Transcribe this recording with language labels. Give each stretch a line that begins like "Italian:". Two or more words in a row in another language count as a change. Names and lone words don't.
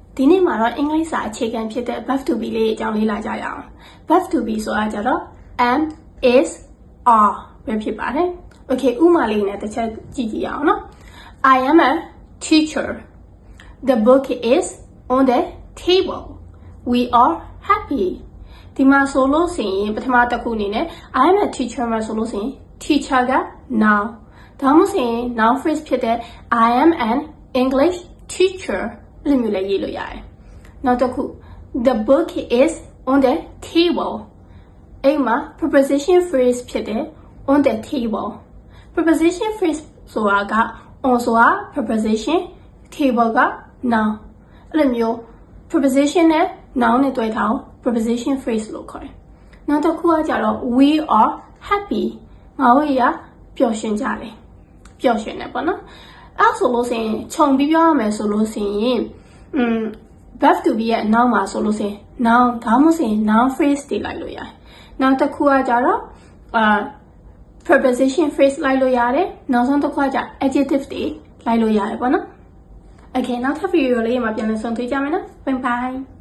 Burmese: ဒီနေ့မှာတော့အင်္ဂလိပ်စာအခြေခံဖြစ်တဲ့
English: verb to be
Burmese: လေးအကြောင်းလေးလာကြရအောင်
English: verb to be
Burmese: ဆိုတာကြတော့
English: am is are
Burmese: ပဲဖြစ်ပါတယ် okay ဥပမာလေးနဲ့တစ်ချက်ကြည့်ကြည့်ရအောင်နော်
English: I am a teacher the book is on the table we are happy
Burmese: ဒီမှာဆိုလို့ဆိုရင်ပထမတစ်ခုအနေနဲ့
English: I am a teacher
Burmese: မှာဆိုလို့ဆိုရင် teacher က noun ဒါမှမဟုတ်ရင်
English: noun phrase
Burmese: ဖြစ်တဲ့
English: I am an English teacher
Burmese: လို့မျိုးလည်းရေးလို့ရတယ်နောက်တစ်ခု
English: the book is on the table
Burmese: အိမ်မှာ
English: preposition phrase
Burmese: ဖြစ်တဲ့
English: on the table preposition phrase
Burmese: ဆိုတာက on ဆိုတာ
English: preposition table
Burmese: က noun အဲ့လိုမျိုး preposition နဲ့ noun နဲ့တွဲထားအောင်
English: preposition phrase
Burmese: လို့ခေါ်တယ်နောက်တစ်ခုကကြတော့
English: we are happy
Burmese: ငါတို့ရပျော်ရွှင်ကြတယ်ပျော်ရွှင်တယ်ပေါ့နော်အဲ့ဆိုလို့ဆိုရင်ခြုံပြီးပြောရမယ်ဆိုလို့ဆိုရင်
English: verb to be
Burmese: ရဲ့အနောက်မှာဆိုလို့ဆိုရင် noun ဒါမှမဟုတ်ရင်
English: noun phrase
Burmese: တွေလိုက်လို့ရတယ်နောက်တစ်ခုကကြတော့
English: preposition phrase
Burmese: လိုက်လို့ရတယ်နောက်ဆုံးတစ်ခုကကြ adjective တွေလိုက်လို့ရတယ်ပေါ့နော် okay နောက်ထပ် video လေးမှာပြန်လည်ဆုံတွေ့ကြမယ်နော်
English: bye bye